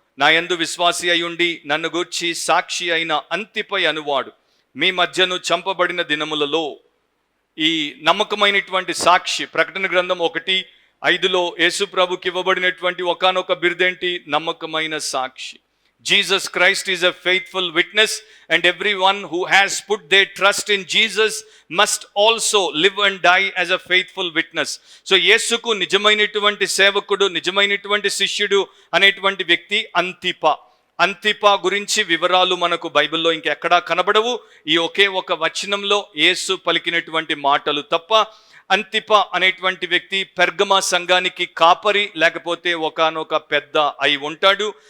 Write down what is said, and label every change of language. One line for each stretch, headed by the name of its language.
Telugu: నా యందు విశ్వాసి అయ్యుండి నన్ను గూర్చి సాక్షి అయిన అంతిపై అనువాడు మీ మధ్యను చంపబడిన దినములలో. ఈ నమ్మకమైనటువంటి సాక్షి, ప్రకటన గ్రంథం 1:5 యేసు ప్రభుకి ఇవ్వబడినటువంటి ఒకానొక బిరుదేంటి? నమ్మకమైన సాక్షి.
English: Jesus Christ is a faithful witness, and everyone who has put their trust in Jesus must also live and die as a faithful witness.
Telugu: So యేసుకు నిజమైనటువంటి సేవకుడు, నిజమైనటువంటి శిష్యుడు అనేటువంటి వ్యక్తి అంతిప గురించి వివరాలు మనకు బైబిల్లో ఇంకెక్కడా కనబడవు. ఈ ఒకే ఒక వచనంలో యేసు పలికినటువంటి మాటలు తప్ప. అంతిప అనేటువంటి వ్యక్తి పెర్గమా సంఘానికి కాపరి, లేకపోతే ఒకానొక పెద్ద అయి ఉంటాడు.